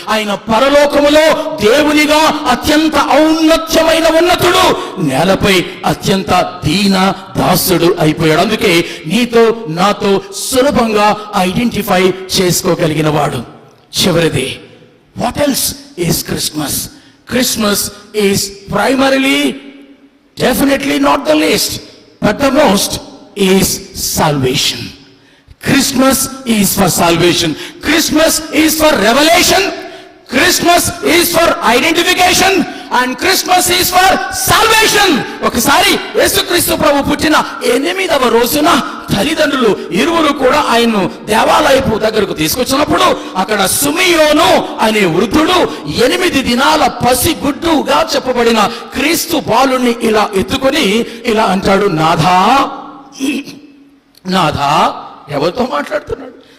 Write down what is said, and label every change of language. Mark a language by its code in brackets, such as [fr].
[te] ఆయన పరలోకములో దేవునిగా అత్యంత ఔన్నత్యమైన ఉన్నతుడు, నేలపై అత్యంత దీన దాసుడు అయిపోయాడు. అందుకే నీతో నాతో సులభంగా ఐడెంటిఫై చేసుకోగలిగిన వాడు. చివరిది, [en] What else is Christmas? Christmas is primarily, definitely not the least, but the most is salvation. Christmas is for salvation. Christmas is for revelation. Christmas is for identification. And Christmas is for salvation. [te] ఒకసారి యేసుక్రీస్తు ప్రభు పుట్టిన 8వ రోజున తల్లిదండ్రులు ఇరువురు కూడా ఆయన్ను దేవాలయపు దగ్గరకు తీసుకొచ్చినప్పుడు అక్కడ సుమియోను అనే వృద్ధుడు 8 దినాల పసిగుడ్డుగా చెప్పబడిన క్రీస్తు బాలుని ఇలా ఎత్తుకొని ఇలా అంటాడు, నాథా, నాథా, ఎవరితో మాట్లాడుతున్నాడు?